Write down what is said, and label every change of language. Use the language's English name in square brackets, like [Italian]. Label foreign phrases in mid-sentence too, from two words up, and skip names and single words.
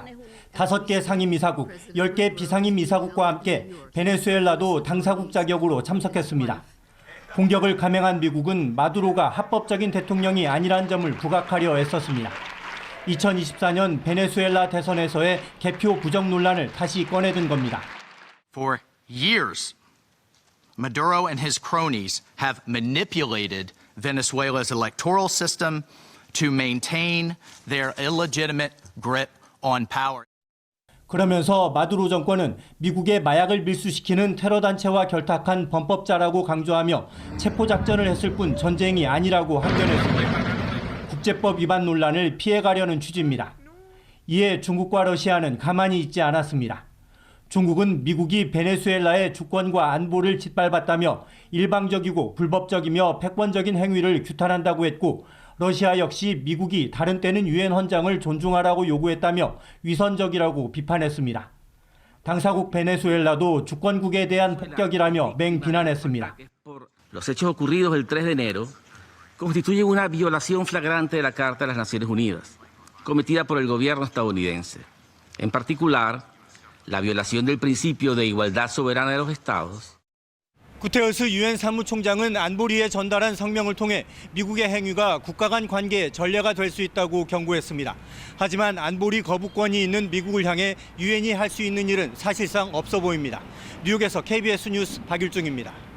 [Korean] 5개 상임이사국, 10개 비상임이사국과 함께 베네수엘라도 당사국 자격으로 참석했습니다. 공격을 감행한 미국은 마두로가 합법적인 대통령이 아니란 점을 부각하려 애썼습니다. 2024년 베네수엘라 대선에서의 개표 부정 논란을 다시 꺼내든 겁니다. [English] For years, Maduro and his cronies have manipulated Venezuela's electoral system to maintain their illegitimate grip on power. [Korean] 그러면서 마두로 정권은 미국의 마약을 밀수시키는 테러 단체와 결탁한 범법자라고 강조하며 체포작전을 했을 뿐 전쟁이 아니라고 항변했습니다. 국제법 위반 논란을 피해가려는 취지입니다. 이에 중국과 러시아는 가만히 있지 않았습니다. 중국은 미국이 베네수엘라의 주권과 안보를 짓밟았다며 일방적이고 불법적이며 패권적인 행위를 규탄한다고 했고 러시아 역시 미국이 다른 때는 유엔 헌장을 존중하라고 요구했다며 위선적이라고 비판했습니다. 당사국 베네수엘라도 주권국에 대한 폭격이라며 맹비난했습니다. [Spanish] Los hechos ocurridos el 3 de enero constituyen una violación flagrante de la Carta de las Naciones Unidas, cometida por el gobierno estadounidense. En particular, la violación del principio de igualdad soberana de los estados. [Korean] 구테러스 유엔 사무총장은 안보리에 전달한 성명을 통해 미국의 행위가 국가 간 관계의 전례가 될 수 있다고 경고했습니다. 하지만 안보리 거부권이 있는 미국을 향해 유엔이 할 수 있는 일은 사실상 없어 보입니다. 뉴욕에서 KBS 뉴스 박일중입니다.